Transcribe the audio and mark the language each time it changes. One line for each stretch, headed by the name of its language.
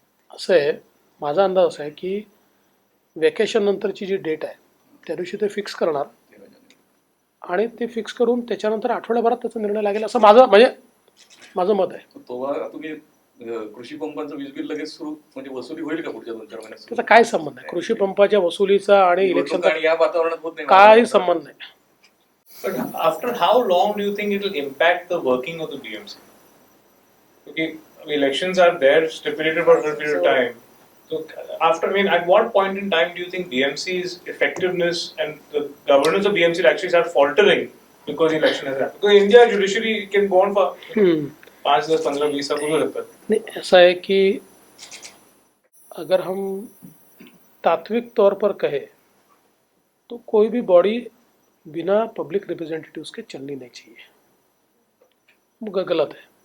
Marathi: असं आहे, माझा अंदाज असा आहे की वेकेशन नंतरची जी डेट आहे त्या दिवशी ते फिक्स करणार, आणि ते फिक्स करून त्याच्यानंतर आठवड्याभरात त्याचा निर्णय लागेल असं माझं मत आहे. तेव्हा तुम्ही कृषी पंपांचं वीज बिल लगेच सुरू म्हणजे वसुली होईल का पुढच्या 2-4 महिन्यात? त्याचा काय संबंध आहे कृषी पंपाच्या वसुलीचा आणि निवडणूक इलेक्शनचा? आणि या वातावरणात होत नाही. काही संबंध नाही.
English: But after how long do you think it will impact the working of the BMC? Okay, elections are there stipulated for a period of time. So after, I mean, at what point in time do you think BMC's effectiveness and the governance of BMC will actually start faltering because election has happened? Because India judiciary can go on for 5, 10, 15, 20
Hindi: साल हो सकता है. नहीं, ऐसा है कि अगर हम तात्विक तौर पर कहें तो कोई भी बॉडी बिना पब्लिक रिप्रेजेंटेटिव्स के चलनी नहीं चाहिए, वो गलत है.